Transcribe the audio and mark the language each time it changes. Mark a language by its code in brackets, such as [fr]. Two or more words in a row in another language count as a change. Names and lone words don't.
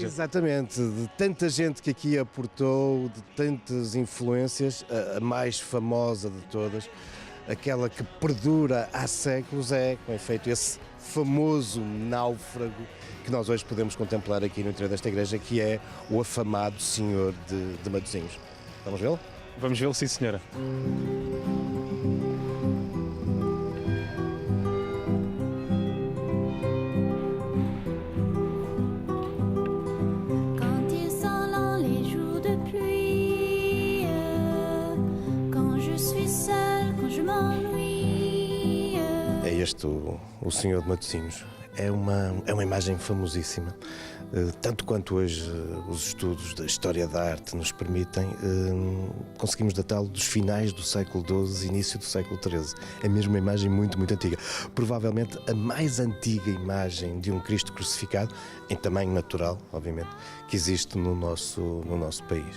[pt] Exatamente, de tanta gente que aqui aportou, de tantas influências, a mais famosa de todas, aquela que perdura há séculos, é, com efeito, esse famoso náufrago que nós hoje podemos contemplar aqui no interior desta igreja, que é o afamado Senhor de Matosinhos. Vamos vê-lo? Vamos vê-lo, sim, senhora. [fr] Quand ils sont longs les jours de pluie, quand je suis seule, quand je m'ennuie. [pt] É este o Senhor de Matosinhos. É uma imagem famosíssima, tanto quanto hoje os estudos da história da arte nos permitem, conseguimos datá-lo dos finais do século XII, início do século XIII. É mesmo uma imagem muito, muito antiga. Provavelmente a mais antiga imagem de um Cristo crucificado, em tamanho natural, obviamente, que existe no nosso país.